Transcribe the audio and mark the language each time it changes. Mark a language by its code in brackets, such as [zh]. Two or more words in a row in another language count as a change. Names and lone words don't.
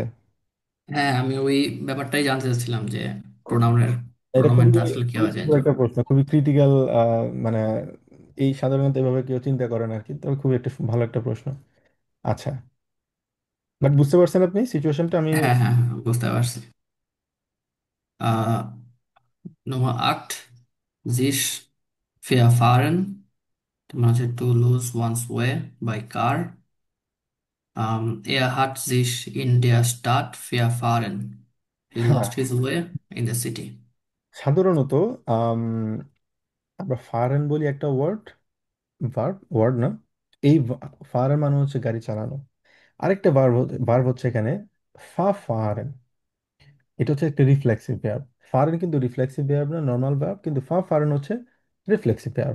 [bn] হ্যাঁ, আমি ওই ব্যাপারটাই জানতে চাচ্ছিলাম যে প্রোনাউনের এটা খুবই প্রোনাউনটা আসলে খুবই কিভাবে চেঞ্জ সুন্দর হবে। একটা প্রশ্ন, খুবই ক্রিটিক্যাল। মানে এই সাধারণত এভাবে কেউ চিন্তা করেন আর কি, তবে খুবই একটা ভালো একটা প্রশ্ন। আচ্ছা, বাট বুঝতে পারছেন আপনি সিচুয়েশনটা আমি? হ্যাঁ, হ্যাঁ, হ্যাঁ, বুঝতে পারছি। আহ [de] Nummer 8, sich verfahren, [bn] মানে হচ্ছে [en] to lose one's way by car. [de] Er hat sich in der Stadt verfahren. [en] He [bn] হ্যাঁ, [en] lost his way in the city. [bn] সাধারণত আম, আমরা ফারেন বলি একটা ওয়ার্ড, ওয়ার্ড না, এই ফারেন মানে হচ্ছে গাড়ি চালানো। আরেকটা ভার্ব হচ্ছে এখানে ফারেন, এটা হচ্ছে একটা [en] reflexive verb. [bn] ফারেন কিন্তু [en] reflexive verb [bn] না, [en] normal verb, [bn] কিন্তু ফারেন হচ্ছে [en] reflexive verb.